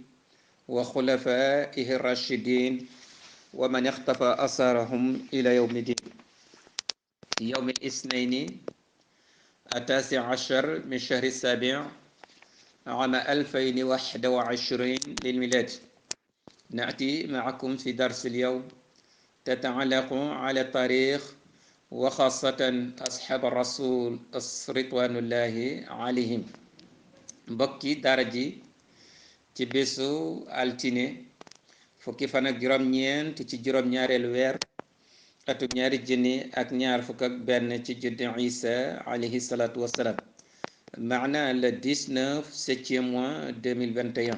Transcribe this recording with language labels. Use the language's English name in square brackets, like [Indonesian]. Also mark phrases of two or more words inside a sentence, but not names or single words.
[Arabic] وخلفائه الراشدين ومن اختفى أثرهم إلى يوم الدين يوم الاثنين التاسع عشر من شهر السابع عام 2021 للميلاد. نأتي معكم في درس اليوم تتعلق على التاريخ وخاصة أصحاب الرسول رضوان الله عليهم. [Wolof] mbokki daara ji ci bésu altine fukki fan ak juróom-ñeent ci juróom-ñaareelu weer atum ñaari junni ak ñaar fukk ak benn ci juddu Isa [Arabic] عليه الصلاة والسلام [Wolof] maana [French] le 19 septième mois [Wolof] 2021.